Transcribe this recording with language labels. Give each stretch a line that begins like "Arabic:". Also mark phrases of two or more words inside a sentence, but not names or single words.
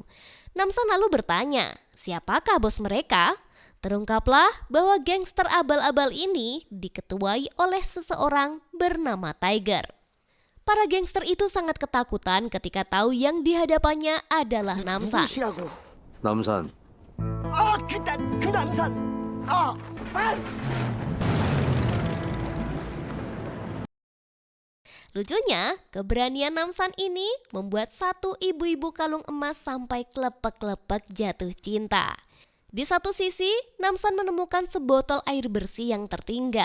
Indonesian: Namsan lalu bertanya, siapakah bos mereka? Terungkaplah bahwa gangster abal-abal ini diketuai oleh seseorang bernama Tiger. Para gangster itu sangat ketakutan ketika tahu yang di hadapannya adalah Namsan.
Korean: 남산. 그 남산.
Indonesian: Lucunya, keberanian Namsan ini membuat satu ibu-ibu kalung emas sampai klepek-klepek jatuh cinta. Di satu sisi, Namsan menemukan sebotol air bersih yang tertinggal.